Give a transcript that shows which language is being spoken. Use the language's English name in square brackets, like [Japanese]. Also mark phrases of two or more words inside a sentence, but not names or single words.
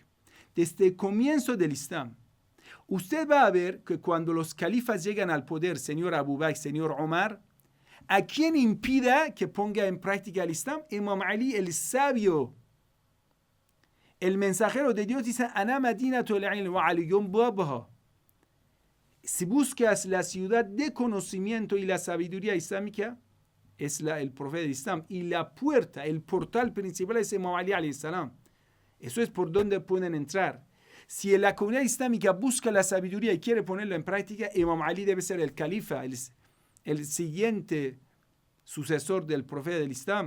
[Spanish] Desde el comienzo del Islam, usted va a ver que cuando los califas llegan al poder, señor Abu Bakr, señor Omar, ¿a quién impida que ponga en práctica el Islam? Imam Ali, el sabio. El mensajero de Dios dice, [Arabic] أنا مدينة العلم وعلي بابها. [Spanish] Si buscas la ciudad de conocimiento y la sabiduría islámica, es el profeta del Islam. Y la puerta, el portal principal es Imam Ali [Arabic] عليه السلام. [Spanish] Eso es por donde pueden entrar. Si la comunidad islámica busca la sabiduría y quiere ponerla en práctica, Imam Ali debe ser el califa, el siguiente sucesor del profeta del Islam.